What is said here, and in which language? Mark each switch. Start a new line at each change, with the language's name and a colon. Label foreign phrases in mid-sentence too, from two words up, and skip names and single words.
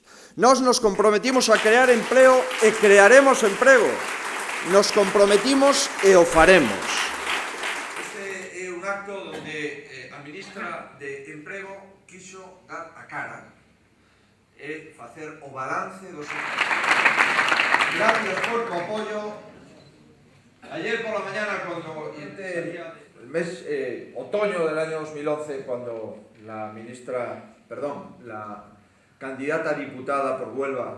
Galician: Nós nos comprometimos a crear empleo e crearemos emprego. Nos comprometimos e o faremos. Este é un acto onde a ministra de Emprego quixo dar a cara e facer o balance dos...
Spanish: Gracias por tu apoyo. Ayer por la mañana, cuando el mes otoño del año 2011, cuando la candidata diputada por Huelva,